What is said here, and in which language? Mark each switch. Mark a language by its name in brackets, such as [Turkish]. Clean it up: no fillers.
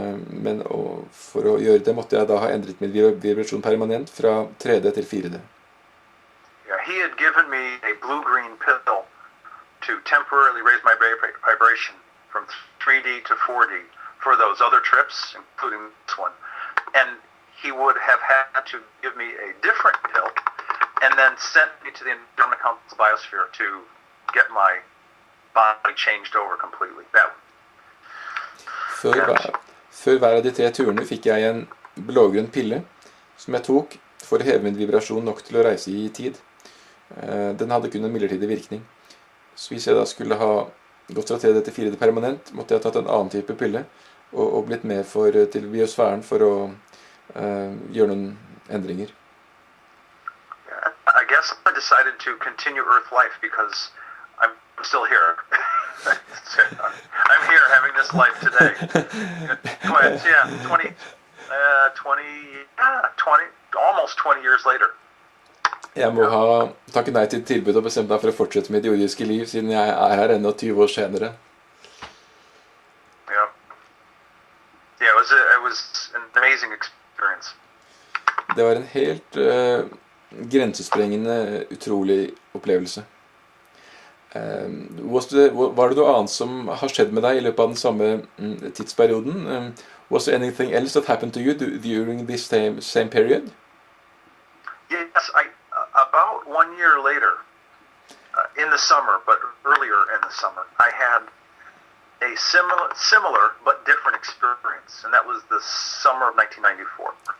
[Norwegian] Men for å gjøre det måtte jeg da ha endret min vibrasjon permanent fra 3D til 4D. [English] Yeah, he had given me a blue-green pill to temporarily raise my vibration from 3D to 4D for those other trips, including this one. And he would have had to give me a different pill and then sent me to the Andromeda Council biosphere to get my body changed over completely. [Norwegian] Før hver av de 3 turene fikk jeg en blågrønn pille som jeg tok for å heve min vibrasjon nok til å reise i tid. Den hadde kun en midlertidig virkning. Så hvis jeg da skulle ha gått fra 3D til 4D permanent, måtte jeg ha tatt en annen type pille og blitt med til biosfæren for å gjøre noen endringer. [English] I guess I decided to continue Earth life because I'm still here. I'm here having this life today. Almost 20 years later. [Norwegian] Jeg må ha takket nei til tilbud og bestemt meg for å fortsette mitt jordiske liv, siden jeg her enda 20 år senere. [English] Yeah, it was an amazing experience. [Norwegian] Det var en helt grensesprengende, utrolig opplevelse. Var det noe annet som har skjedd med deg I løpet av den samme tidsperioden? [English] Was there anything else that happened to you during this same period? Yes, about 1 year later, in the summer, but earlier in the summer, I had a similar but different experience, and that was the summer of 1994.